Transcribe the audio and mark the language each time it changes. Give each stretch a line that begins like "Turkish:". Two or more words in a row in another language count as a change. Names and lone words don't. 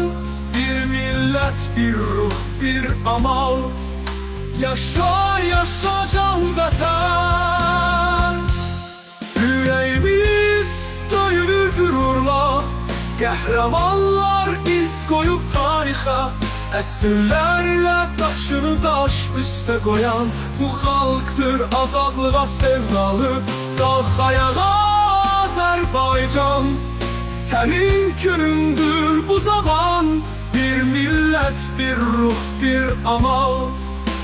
Turkish: Bir millet, bir ruh, bir amal. Yaşa yaşa can vatan. Yüreğimiz döyülür gururla, kahramanlar iz koyup tarihe.
Azerbaijani: Əsrlərlə daşını daş üstə qoyan bu xalqdır azadlığa sevdalı. Qalx ayağa Azərbaycan, sənin günündür bu zaman. Bir millət, bir ruh, bir amal.